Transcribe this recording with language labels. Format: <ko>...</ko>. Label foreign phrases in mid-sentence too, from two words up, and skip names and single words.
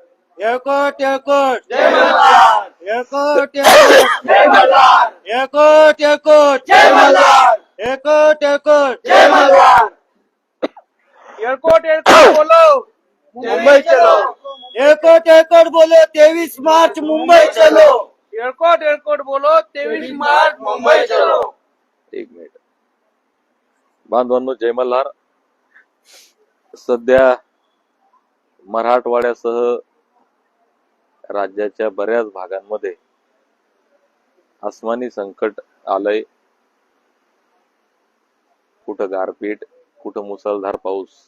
<mr>एकट एकट जय मल्हार एकट एकट जय मल्हार एकट एकट जय मल्हार एकट एकट जय मल्हार</mr> <hi>एयरपोर्ट एयरपोर्ट बोलो मुंबई चलो एकट एकट बोलो 23 मार्च मुंबई चलो एयरपोर्ट एयरपोर्ट बोलो 23 मार्च मुंबई चलो.</hi> <mr>एक मिनिट. बांधवांनो, जय मल्हार. सध्या मराठवाड्यासह राज्याच्या बऱ्याच भागांमध्ये आसमानी संकट आलंय. कुठं गारपीट, कुठं मुसळधार पाऊस.</mr>